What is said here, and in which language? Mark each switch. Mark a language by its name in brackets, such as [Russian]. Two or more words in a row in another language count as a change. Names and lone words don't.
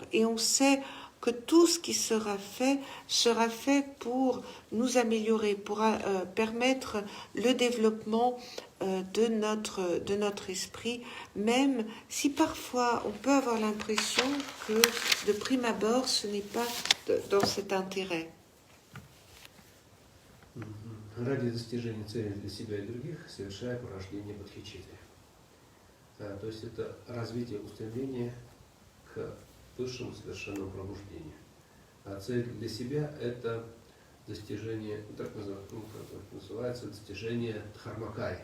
[French] Et on sait que tout ce qui sera fait pour nous améliorer, pour permettre le développement de notre esprit, même si parfois on peut avoir l'impression que de prime abord ce n'est pas dans cet intérêt. [Russian] Ради достижения цели для себя и других, совершая порождение бодхичитты. То есть это развитие устремления к высшему совершенному пробуждению. А цель для себя – это достижение, так называется, достижение дхармакая.